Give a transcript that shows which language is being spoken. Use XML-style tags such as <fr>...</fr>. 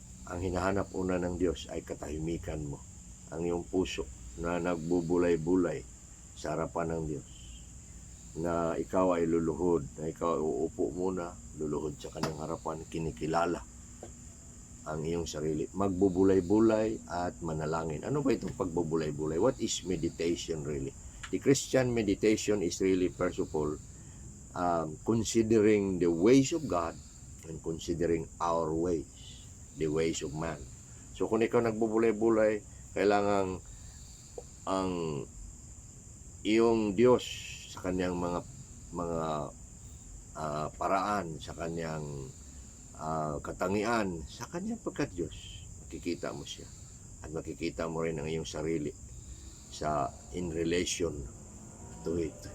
<tl>Ang hinahanap una ng Diyos ay katahimikan mo. Ang iyong puso na nagbubulay-bulay sa harapan ng Diyos. Na ikaw ay luluhod, na ikaw ay uupo muna, luluhod sa kanyang harapan, kinikilala ang iyong sarili. Magbubulay-bulay at manalangin. Ano ba itong pagbubulay-bulay?</tl> <en>What is meditation really? The Christian meditation is really, first of all, considering the ways of God and considering our ways, the ways of man.</en> <tl>So kung ikaw nagbubulay-bulay, kailangan ang iyong Diyos sa kanyang mga paraan, sa kanyang katangian, sa kanyang pagka-Diyos. makikita mo siya. At makikita mo rin ang iyong sarili</tl> <en>in relation to it.</en>